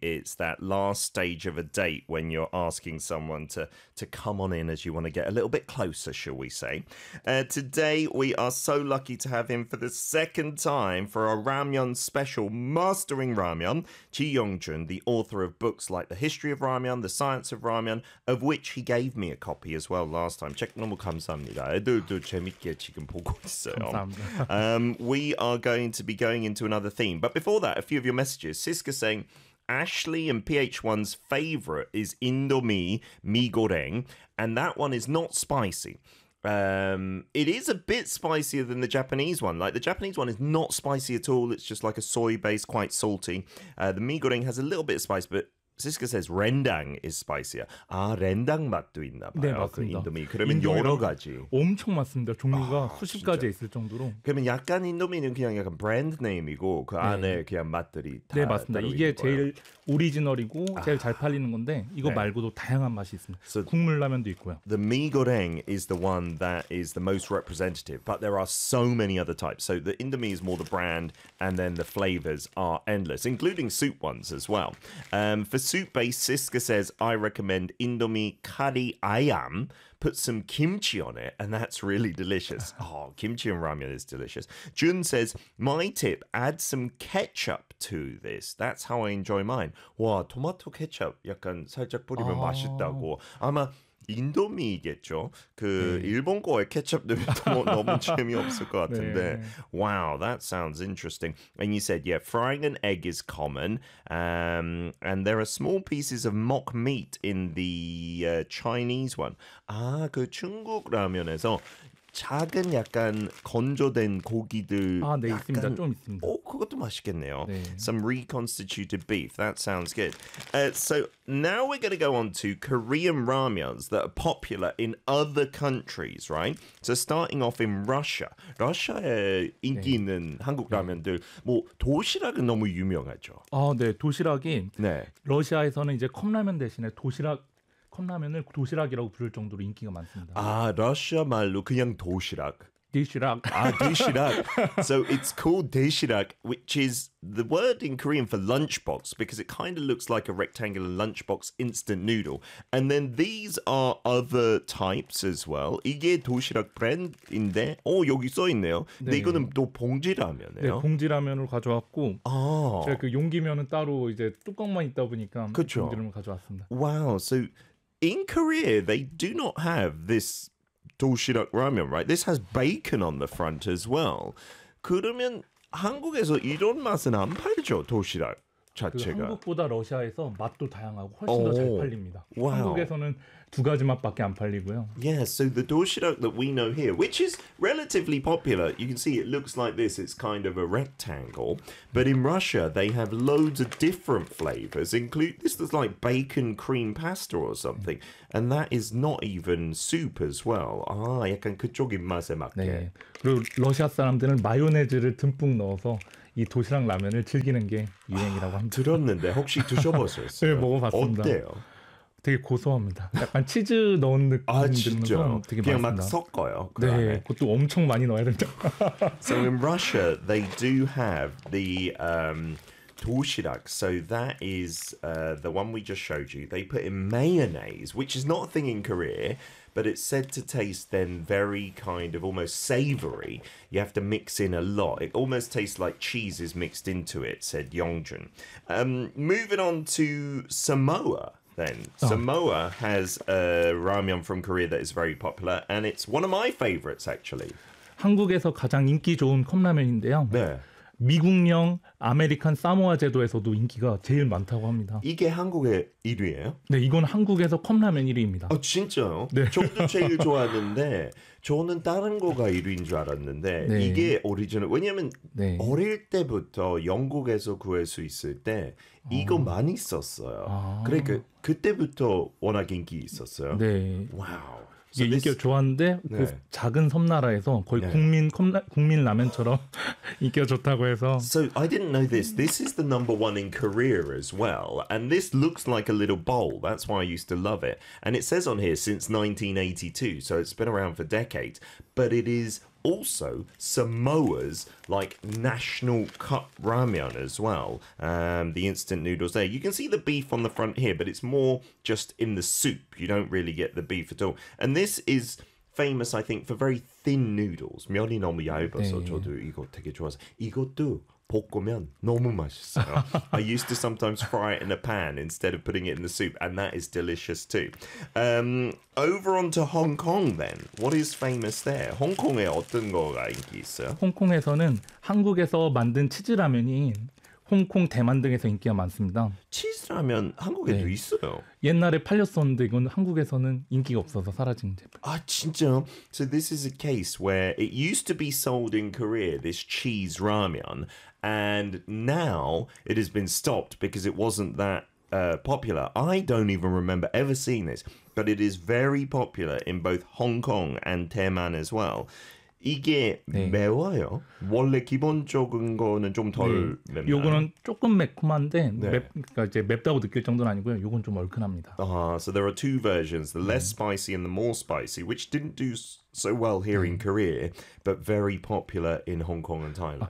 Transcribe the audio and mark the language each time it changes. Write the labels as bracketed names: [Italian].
[English] It's that last stage of a date when you're asking someone to come on in as you want to get a little bit closer, shall we say. Today, we are so lucky to have him for the second time for our Ramyeon special, Mastering Ramyeon, Ji Yongjun, the author of books like The History of Ramyeon, The Science of Ramyeon, of which he gave me a copy as well last time. [Korean] 책 너무 감사합니다. 재밌게 지금 보고 있어요. [English] We are going to be going into another theme. But before that, a few of your messages. Siska saying, Ashley and PH1's favorite is Indomie Mi Goreng, and that one is not spicy. It is a bit spicier than the Japanese one. Like, the Japanese one is not spicy at all. It's just like a soy base, quite salty. The Mi Goreng has a little bit of spice, but Siska says rendang is spicier. [Korean] 아, 렌당 맛도 있나 봐요. 네, 맞습니다. 그 인도미. 그러면 인도미 여러 가지. 엄청 많습니다. 종류가 수십 가지 있을 정도로. 그러면 약간 인도미는 그냥 약간 브랜드 네임이고 그 안에 네. 그냥 맛들이 다 네, 맞습니다. 이게 제일 오리지널이고 제일 잘 팔리는 건데 이거 네. 말고도 다양한 맛이 있습니다. So 국물 라면도 있고요. [English] The Mi Goreng is the one that is the most representative, but there are so many other types. So the Indomie is more the brand and then the flavors are endless, including soup ones as well. For soup base, Siska says, I recommend Indomie Kari Ayam. Put some kimchi on it, and that's really delicious. Oh, kimchi and ramyeon is delicious. Jun says, my tip, add some ketchup to this. That's how I enjoy mine. [Korean] 와, 토마토 케첩 약간 살짝 뿌리면 맛있다고. 아마 인도미겠죠? 그 일본 거에 케첩 넣으면 너무 재미없을 것 같은데. [English] 네. Wow, that sounds interesting. And you said, yeah, frying an egg is common. And there are small pieces of mock meat in the Chinese one. [Korean] 아, 그 중국 라면에서 작은 약간 건조된 고기들 아, 네, 약간, 있습니다. 좀 있습니다. 오, 그것도 맛있겠네요. 네. [English] Some reconstituted beef. That sounds good. So now we're going to go on to Korean ramyeons that are popular in other countries, right? So starting off in Russia. [Korean] 러시아에 인기 네. 있는 한국 라면들 뭐 도시락은 너무 유명하죠. 아, 네. 도시락이 네. 러시아에서는 이제 컵라면 대신에 도시락 컵라면을 도시락이라고 부를 정도로 인기가 많습니다. 아, 러시아 말로 그냥 도시락. 도시락. 아, 도시락. [English] So it's called 도시락, which is the word in Korean for lunchbox because it kind of looks like a rectangular lunchbox instant noodle. And then these are other types as well. [Korean] 이게 도시락 브랜드인데, 오, 여기 써 있네요. 네. 네, 이거는 또 봉지라면이에요. 네, 봉지라면을 가져왔고, 아. 제가 그 용기면은 따로 이제 뚜껑만 있다 보니까 그쵸? 봉지라면 가져왔습니다. [English] Wow, so in Korea, they do not have this 도시락 라면, right? This has bacon on the front as well. [Korean] 그러면 한국에서 이런 맛은 안 팔죠, 도시락 자체가? 그 한국보다 러시아에서 맛도 다양하고 훨씬 더 잘 팔립니다. [English] Wow. [Korean] 한국에서는 두 가지 맛밖에 안 팔리고요. [English] Yeah, so the 도시락 that we know here, which is relatively popular, you can see it looks like this. It's kind of a rectangle. But in Russia, they have loads of different flavors. Include this is like bacon cream pasta or something. And that is not even soup as well. [Korean] 아, 약간 그쪽 입맛에 맞게. 네. 그리고 러시아 사람들은 마요네즈를 듬뿍 넣어서 이 도시락 라면을 즐기는 게 유행이라고 합니다. 들었는데 혹시 드셔보셨어요? 네, 먹어봤습니다. 어때요? 되게 고소합니다. 약간 치즈 넣은 느낌 아, 진짜요? 되게 그냥 그냥 막 섞어요. 그 네, 안에. 그것도 엄청 많이 넣어야 된다. [English] So in Russia, they do have the 도시락. So that is the one we just showed you. They put in mayonnaise, which is not a thing in Korea. But it's said to taste then very kind of almost savory. You have to mix in a lot. It almost tastes like cheese is mixed into it, said Yongjun. Moving on to Samoa then. Oh. Samoa has a ramyeon from Korea that is very popular. And it's one of my favorites, actually. [Korean] 한국에서 가장 인기 좋은 컵라면인데요. 네. 미국령 아메리칸 사모아 제도에서도 인기가 제일 많다고 합니다. 이게 한국의 1위예요? 네, 이건 한국에서 컵라면 1위입니다. 아, 진짜요? 네. 저도 제일 좋아하는데 저는 다른 거가 1위인 줄 알았는데 네. 이게 오리지널. 왜냐하면 네. 어릴 때부터 영국에서 구할 수 있을 때 이거 많이 썼어요. 아. 그러니까 그때부터 워낙 인기 있었어요. 네. 와우. 이게 so 인기가 좋았는데 네. 그 작은 섬나라에서 거의 네. 국민 라면처럼 인기가 좋다고 해서. [English] So I didn't know this. This is the number one in Korea as well. And this looks like a little bowl. That's why I used to love it. And it says on here since 1982. So it's been around for decades. But it is also Samoa's like national cup ramyeon as well. The instant noodles there. You can see the beef on the front here, but it's more just in the soup. You don't really get the beef at all. And this is famous, I think, for very thin noodles. [Korean] 면이 너무 얇아서 저도 이거 되게 좋아서 이것도 볶으면 너무 맛있어요. [English] I used to sometimes fry it in a pan instead of putting it in the soup, and that is delicious too. Over onto Hong Kong then. What is famous there? [Korean] 홍콩에 어떤 거가 인기 있어요? 홍콩에서는 한국에서 만든 치즈 라면이 홍콩, 대만 등에서 인기가 많습니다. 치즈 라면 한국에도 네. 있어요. 옛날에 팔렸었는데 이건 한국에서는 인기가 없어서 사라진 제품. 아, 진짜요? [English] So this is a case where it used to be sold in Korea, this cheese ramen, and now it has been stopped because it wasn't that popular. I don't even remember ever seeing this, but it is very popular in both Hong Kong and 대만 as well. [Korean] 이게 네. 매워요. 원래 기본적인 거는 좀 덜 네. 맵나요? 요거는 조금 매콤한데 네. 맵 그러니까 이제 맵다고 느낄 정도는 아니고요. 요건 좀 얼큰합니다. [English] So there are two versions, the less 네. spicy and the more spicy, which didn't do so well here 네. in Korea, but very popular in Hong Kong and Thailand.